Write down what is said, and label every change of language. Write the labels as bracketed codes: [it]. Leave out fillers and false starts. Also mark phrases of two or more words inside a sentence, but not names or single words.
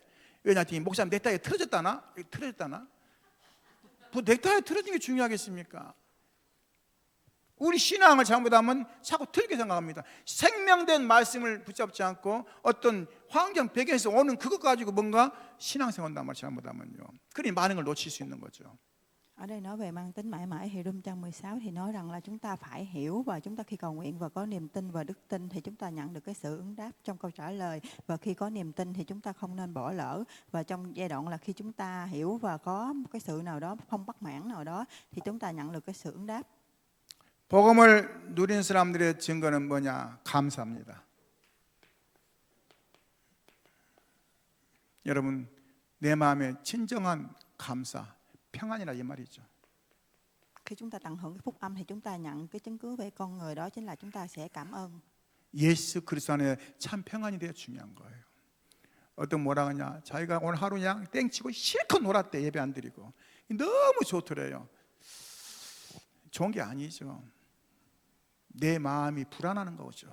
[ko] 왜냐하면 목사님 넥타이에 틀어졌다나? 뭐 넥타이에 틀어진 게 중요하겠습니까? 우리 신앙을 잘못하면 자꾸 틀게 생각합니다. 생명된 말씀을 붙잡지 않고 어떤 환경 배경에서 오는 그것 가지고 뭔가 신앙생활 한단 말 잘못하면요. 그러니 많은 걸 놓칠 수 있는 거죠. [vi] Ở đây nói về mang tính mãi mãi thì Roma trang 16 thì nói rằng là chúng ta phải hiểu và chúng ta khi cầu nguyện và có niềm tin và đức tin thì chúng ta nhận được cái sự ứng đáp trong câu trả lời, và khi có niềm tin thì chúng ta không nên bỏ lỡ, và trong giai đoạn là khi chúng ta hiểu và có một cái sự nào đó không bất mãn nào đó thì chúng ta nhận được cái sự ứng đáp. [ko] 복음을 누린 사람들의 증거는 뭐냐? 감사합니다. 여러분, 내 마음의 진정한 감사, 평안이라 이 말이죠. [vi] Khi chúng ta tận hưởng cái phúc âm thì chúng ta nhận cái chứng cứ về con người, đó chính là chúng ta sẽ cảm ơn. [ko] 예수 그리스도 안에 참 평안이 되어 중요한 거예요. 어떤 뭐라 하냐, 자기가 오늘 하루 그냥 땡치고 실컷 놀았대. 예배 안 드리고 너무 좋더래요. 좋은 게 아니죠. 내 마음이 불안하는 거죠.